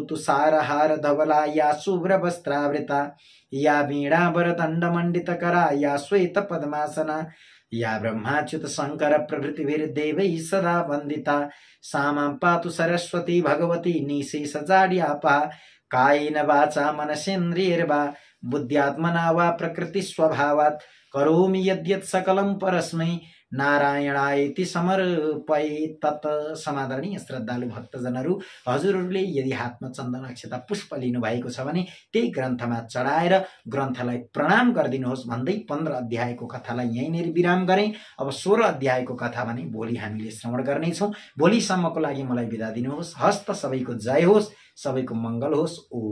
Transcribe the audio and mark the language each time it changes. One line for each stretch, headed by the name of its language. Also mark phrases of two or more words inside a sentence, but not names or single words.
Sanskrit: तुषारहार धवला या शुभ्र वस्त्रावृता या वीणा वरदंड मंडित करा या श्वेत पद्मासना या ब्रह्माच्युत शंकर प्रभृतिभिर्देवैः सदा वंदिता सा मां पातु सरस्वती भगवती निशेष जाड्यापा कायेन वाचा मनसेन्द्रियैर्वा बुद्ध्यात्मना वा प्रकृति स्वभावात् करोमि यद्यत् सकलं परस्मै नारायणायति समर्पयेत्।
Nepali: तत् समादरणीय श्रद्धालु भक्तजनहरू, हजुरहरूले यदि हातमा चन्दन अक्षता पुष्प लिनु भएको छ भने त्यही ग्रन्थमा चढाएर ग्रन्थलाई प्रणाम गरिदिनुहोस् भन्दै 15 अध्यायको कथालाई यहीँनेरि विराम गरेँ। अब 16 अध्यायको कथा भने भोलि हामीले श्रवण गर्नेछौँ। भोलिसम्मको लागि मलाई बिदा दिनुहोस्। हस्त सबैको जय होस्, सबैको मङ्गल होस्।